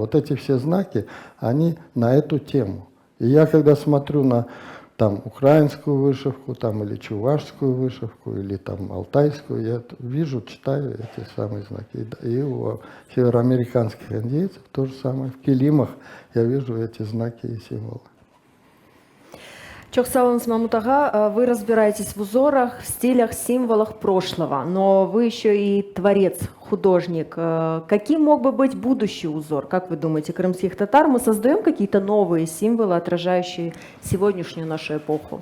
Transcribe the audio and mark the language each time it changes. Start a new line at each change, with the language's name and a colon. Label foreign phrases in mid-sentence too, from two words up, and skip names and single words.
Russian: Вот эти все знаки, они на эту тему. И я когда смотрю на там украинскую вышивку, там, или чувашскую вышивку, или там алтайскую, я вижу, читаю эти самые знаки. И у североамериканских индейцев то же самое. В килимах я вижу эти знаки и символы.
Crimean Tatar: Çok sağ olun, Мамут ага.
Russian: Вы разбираетесь в узорах, стилях, символах прошлого, но вы еще и творец, художник. Каким мог бы быть будущий узор, как вы думаете, крымских татар? Мы создаем какие-то новые символы, отражающие сегодняшнюю нашу эпоху?